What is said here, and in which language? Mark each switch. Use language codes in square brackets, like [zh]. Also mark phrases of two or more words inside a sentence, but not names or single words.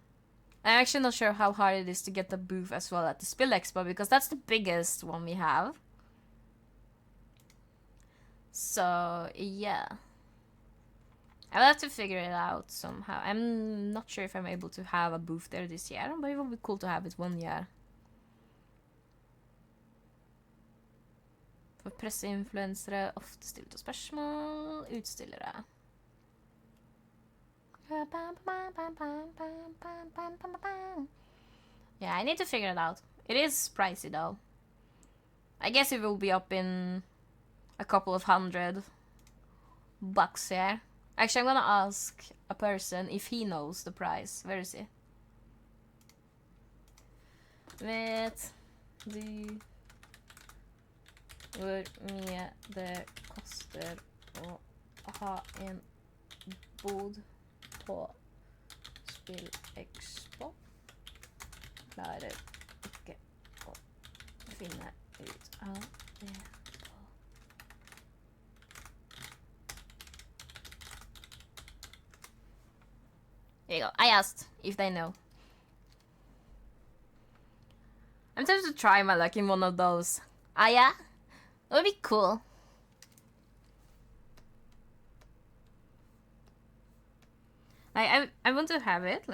[en] I'm actually not sure how hard it is to get the booth as well at the Spill Expo, because that's the biggest one we have. So, yeah. I'll have to figure it out somehow. I'm not sure if I'm able to have a booth there this year, but it would be cool to have it one year. [no] For presseinfluensere, ofte stilt og spørsmål, utstillere. [en] Yeah, I need to figure it out. It is pricey though. I guess it will be up in a couple of $100 here. Actually, I'm gonna ask a person if he knows the price. Where is he? [no] Vet du hvor mye det koster å ha en bod på Spill Expo? Klarer ikke å finne ut av det. [en] There you go. I asked if they know. I'm tempted to try my luck in one of those. Ah, yeah? It would be cool. Like, I want to have it.